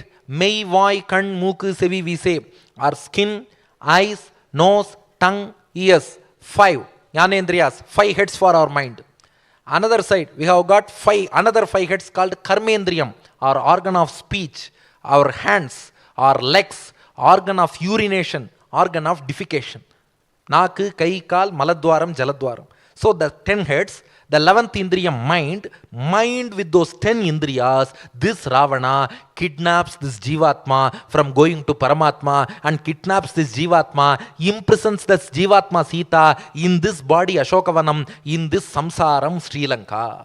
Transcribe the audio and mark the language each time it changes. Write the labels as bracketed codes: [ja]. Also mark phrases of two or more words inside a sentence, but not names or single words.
[ta] மெய், வாய், கண், மூக்கு, செவி, [en] we say, are skin, eyes, nose, tongue, ears. 5 jnanendriyas, 5 heads for our mind. Another side, we have got another 5 heads called karmendriyam, our organ of speech, our hands, our legs, organ of urination, organ of defecation. [ta] நாக்கு, கை, கால், மலத்வாரம், ஜலத்வாரம். [en] So the 10 heads, the 11th indriyam mind with those 10 indriyas, this Ravana kidnaps this Jivatma from going to Paramatma and kidnaps this Jivatma, imprisons this Jivatma Sita in this body Ashokavanam, in this samsaram Sri Lanka.